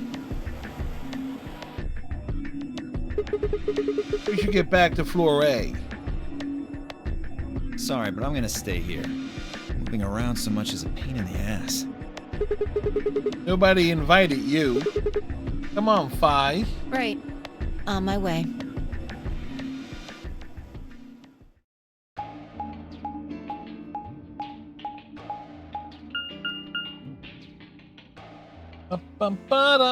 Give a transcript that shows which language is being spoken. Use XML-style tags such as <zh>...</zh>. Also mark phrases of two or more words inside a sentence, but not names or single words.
<en>We should get back to floor A. Sorry, but I'm gonna stay here. Moving around so much is a pain in the ass. Nobody invited you. Come on, Fi. Right. On my way. Ba-bum-ba-dum.</en>